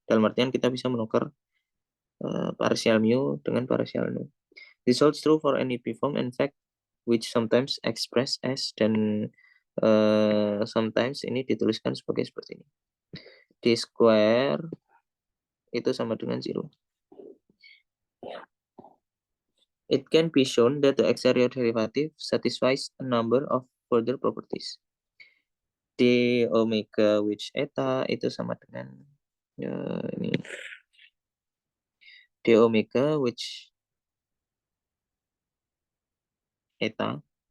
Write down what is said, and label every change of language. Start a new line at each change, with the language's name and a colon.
Indonesian: Dalam artian kita bisa menukar partial mu dengan partial nu.
English: This holds true for any p-form in fact which sometimes express as dan sometimes
Indonesian: ini dituliskan sebagai seperti ini. D square itu sama dengan 0.
English: It can be shown that the exterior derivative satisfies a number of further properties.
Indonesian: D omega which eta itu sama dengan ini D omega which eta.